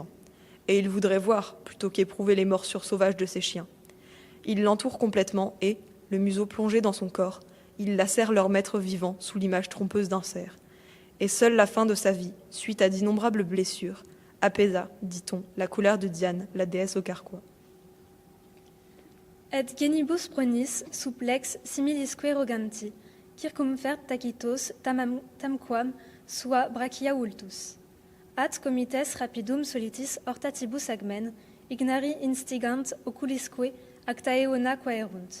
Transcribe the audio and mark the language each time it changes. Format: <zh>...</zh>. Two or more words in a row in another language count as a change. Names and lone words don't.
<fr>Et il voudrait voir plutôt qu'éprouver les morsures sauvages de ses chiens. Il l'entoure complètement et, le museau plongé dans son corps, il lacère leur maître vivant sous l'image trompeuse d'un cerf. Et seule la fin de sa vie, suite à d'innombrables blessures, apaisa, dit-on, la colère de Diane, la déesse aux carquois.</fr> <la>Et genibus pronis supplex similisque roganti, circumfert tacitos tamquam sua brachia vultus. At comites rapidum solitis hortatibus agmen, ignari instigant oculisque acta eona quaerunt.</la>